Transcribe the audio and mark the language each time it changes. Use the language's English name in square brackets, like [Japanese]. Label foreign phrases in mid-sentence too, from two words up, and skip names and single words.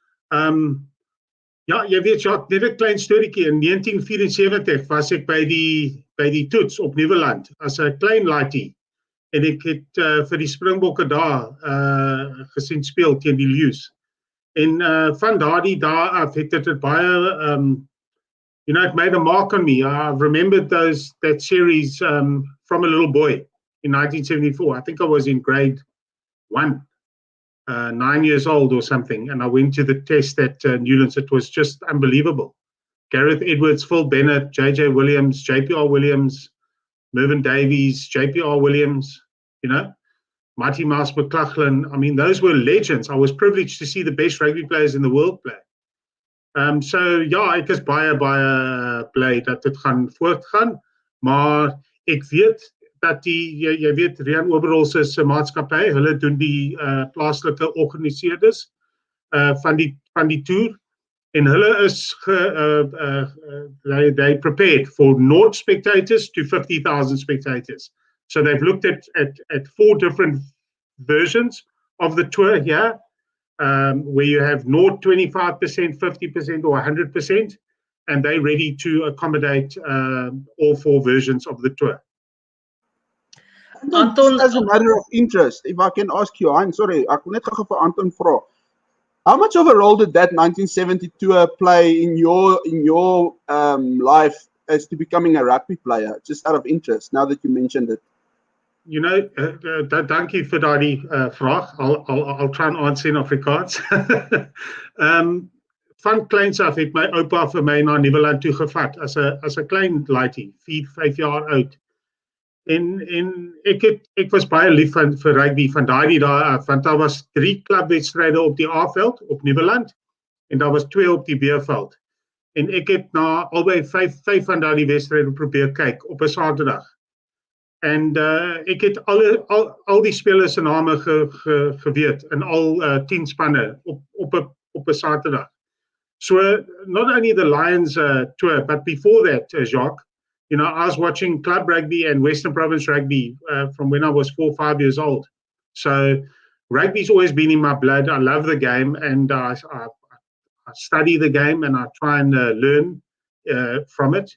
[Afrikaans] Ja, jy weet Jacques, net 'n klein storieetjie. In 1974 was ek by die toets op Nieuweland as 'n klein laaitie. En ek het vir die Springbokke daar gesien speel teen die leeu's. En van daardie dae af het dit baie [English] it made a mark on me. I remembered that series from a little boy in 1974. I think I was in grade 1, 9 years old or something, and I went to the test at Newlands. It was just unbelievable. Gareth Edwards, Phil Bennett, J.J. Williams, J.P.R. Williams, Mervyn Davies, J.P.R. Williams, Marty Mouse McLachlan. I mean, those were legends. I was privileged to see the best rugby players in the world play. [Afrikaans] So ja, ek is baie bly dat dit gaan voortgaan, maar ek weet dat jy weet Rian Oberholz se maatskappy, hulle doen die plaaslike organiseerders van die toer en hulle is [English] they prepared for 0 spectators to 50,000 spectators. So they've looked at 4 different versions of the tour here, where you have 0, 25%, 50% or 100%, and they're ready to accommodate all 4 versions of the tour. Anton, as a matter of interest, if I can ask you, I'm sorry, [Afrikaans] ek wil net gou vir Anton vra. [English] How much of a role did that 1970 tour play in your life as to becoming a rugby player? Just out of interest, now that you mentioned it. You know, [Afrikaans] dankie vir daardie vraag. [English] I'll try and answer in Afrikaans. [Afrikaans] Van kleins af het my oupa vir my na Nieuweland toe gevat as 'n klein laaitjie, 4, 5 jaar oud. En ek was baie lief vir rugby van daardie dae af, want daar was 3 klubwedstryde op die A-veld op Nieuweland en daar was 2 op die B-veld. En ek het na albei 5 van daardie wedstryde probeer kyk op 'n Saterdag. En ek het al die spelers se name geweet in al 10 spanne op 'n Saterdag. [English] So not only the Lions tour, but before that, Jacques, you know, I was watching club rugby and Western Province rugby from when I was 4 or 5 years old. So rugby's always been in my blood. I love the game, and I study the game, and I try and learn from it.